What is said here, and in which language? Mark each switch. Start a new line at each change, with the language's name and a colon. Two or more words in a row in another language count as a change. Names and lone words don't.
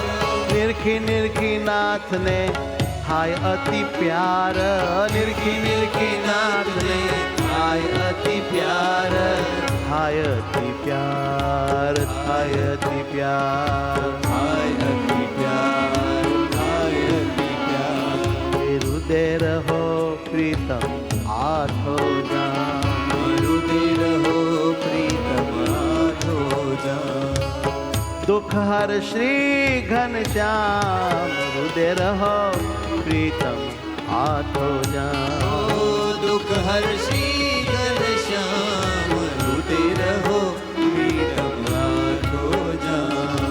Gujarati: નિરખી નિરખી નાથને થાય અતિ પ્યાર નિરખી નિરખી નાથને થાય અતિ પ્યાર થાય અતિ પ્યાર થાય અતિ પ્યાર થાય અતિ પ્યાર થાય અતિ પ્યાર
Hindi: हृदय रहो प्रीतम आठो जान हृदय रहो प्रीतम आठो जान दुख हर श्री घनश्याम हृदय रहो प्रीतम आठो जान ओ दुख हर्षी घनश्याम हृदय रहो प्रीतम आठो जान